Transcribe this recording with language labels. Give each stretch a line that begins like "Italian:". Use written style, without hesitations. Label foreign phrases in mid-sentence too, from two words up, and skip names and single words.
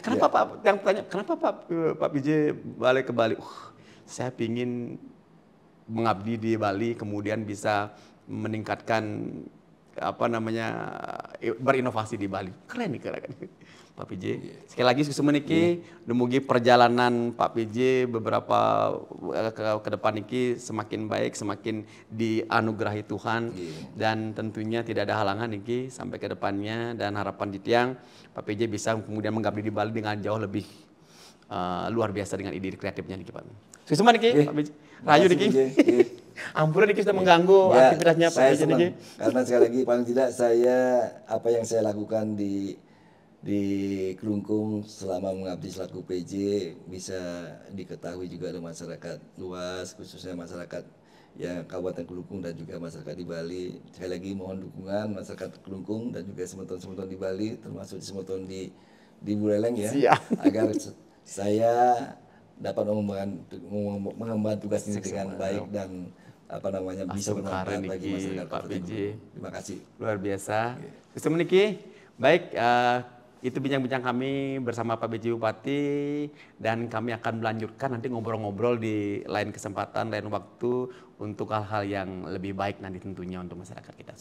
Indonesian: Kenapa iya. Pak, yang tanya, kenapa Pak PJ balik ke Bali? Saya pingin mengabdi di Bali, kemudian bisa meningkatkan berinovasi di Bali. Keren nih keren. Pak PJ. Sekali lagi sukses
Balinese: meniki, dumugi
Indonesian: perjalanan Pak PJ beberapa ke depan niki semakin baik, semakin dianugerahi Tuhan, dan tentunya tidak ada halangan niki sampai ke depannya, dan harapan di tiang Pak PJ bisa kemudian mengabdi di Bali dengan jauh lebih luar biasa dengan ide kreatifnya niki Pak. Sukses meniki Pak PJ. Rayu niki.
Balinese: Ampun niki
Indonesian: sudah mengganggu aktivitasnya Pak PJ niki. Karena sekali lagi paling tidak apa yang saya lakukan di Kelungkung selama mengabdi selaku PJ bisa diketahui juga oleh masyarakat luas, khususnya masyarakat yang Kabupaten Kelungkung dan juga masyarakat di Bali. Sekali lagi mohon dukungan masyarakat Kelungkung dan juga semeton-semeton di Bali, termasuk semeton di Buleleng ya. Siap. Agar saya dapat mengemban tugas ini dengan baik dan bisa bermanfaat bagi masyarakat Pak PJ. Terima kasih. Luar biasa. Sukses meniki. Baik, itu bincang-bincang kami bersama Pak PJ Bupati, dan kami akan melanjutkan nanti ngobrol-ngobrol di lain kesempatan, lain waktu untuk hal-hal yang lebih baik nanti tentunya untuk masyarakat kita.